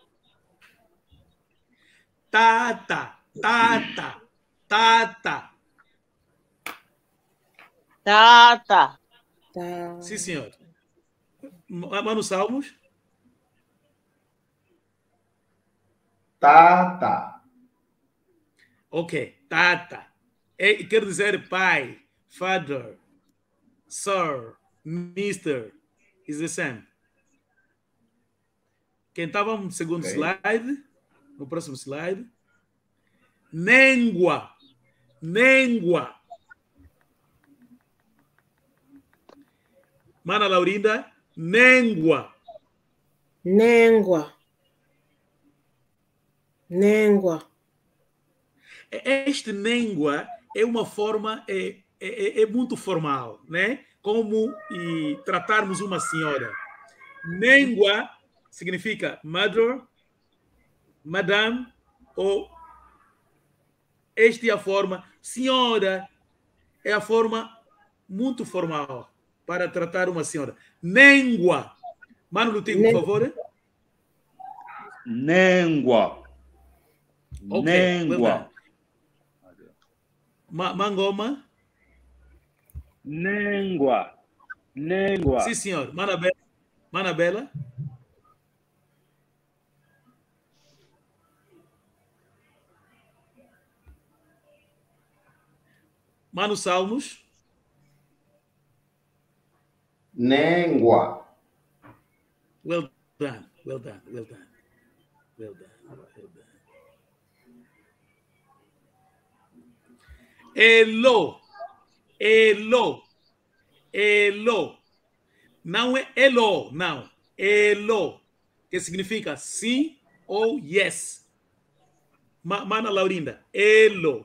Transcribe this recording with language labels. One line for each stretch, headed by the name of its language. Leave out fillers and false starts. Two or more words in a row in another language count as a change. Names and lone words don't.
Portuguese: Sim, senhor. Mano Salmos. Tata. Ok. Tata. Quer dizer pai,
English: father, sir, mister. is the same.
Portuguese: Quem estava no segundo Ok. slide, no próximo slide. Nengua. Nengua. Mana Laurinda, nengua. Nengua. Nengua. Este nengua é uma forma, é muito formal, né? Como tratarmos uma senhora. Nengua significa mother, madame, ou esta é a forma, senhora, é a forma muito formal para tratar uma senhora. Nengua. Mano Lutigo, por favor. Nengua. Ok, Nengua. Mangoma. Nengua. Nengua. Sim, senhor. Manabela. Manabela. Mano Salmos. Nengua.
English: Well done. Well done. Well done. Well done. Well done.
Portuguese: Elo. Elo. Elo. Não é elo, não. Elo. Que significa sim ou yes. Mana Laurinda. Elo.